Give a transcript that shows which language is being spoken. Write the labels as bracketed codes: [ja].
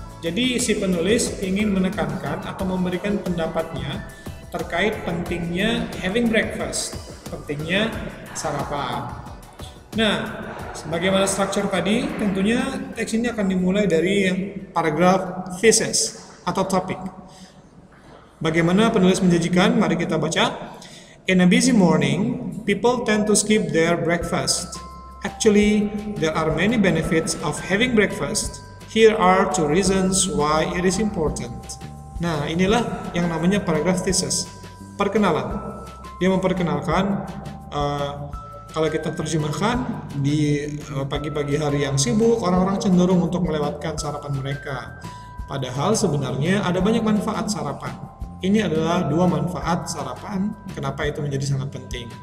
[id] Jadi si penulis ingin menekankan atau memberikan pendapatnya terkait pentingnya [en] having breakfast, [id] pentingnya sarapan. Nah, sebagaimana struktur tadi, tentunya teks ini akan dimulai dari yang paragraf thesis atau topik. Bagaimana penulis menjanjikan? Mari kita baca. [en] In a busy morning, people tend to skip their breakfast. Actually, there are many benefits of having breakfast. Here are 2 reasons why it is important. [id] Nah, inilah yang namanya paragraf thesis. Perkenalan. Dia memperkenalkan, kalau kita terjemahkan di pagi-pagi hari yang sibuk, orang-orang cenderung untuk melewatkan sarapan mereka. Padahal sebenarnya ada banyak manfaat sarapan. Ini adalah 2 manfaat sarapan, kenapa itu menjadi sangat penting.